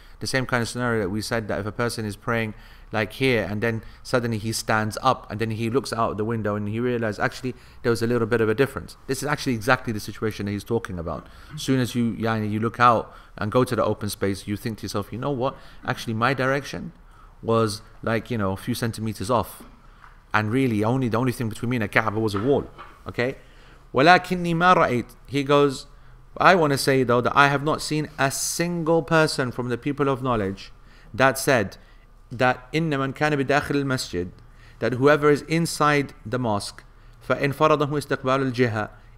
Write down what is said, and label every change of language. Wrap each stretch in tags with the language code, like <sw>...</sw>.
<en>The same kind of scenario that we said, that if a person is praying like here, and then suddenly he stands up, and then he looks out the window and he realizes actually there was a little bit of a difference. This is actually exactly the situation that he's talking about. As soon as you look out and go to the open space, you think to yourself, you know what, actually my direction was like, you know, a few centimeters off, and really the only thing between me and the Kaaba was a wall.</en> <ar>Okay, ولكني ما رأيت.</ar> <en>He goes, I want to say though that I have not seen a single person from the people of knowledge that said that</en> <ar>إن من كان بداخل المسجد,</ar> <en>that whoever is inside the mosque,</en> <ar>فإن فرضه استقبال الجهة,</ar>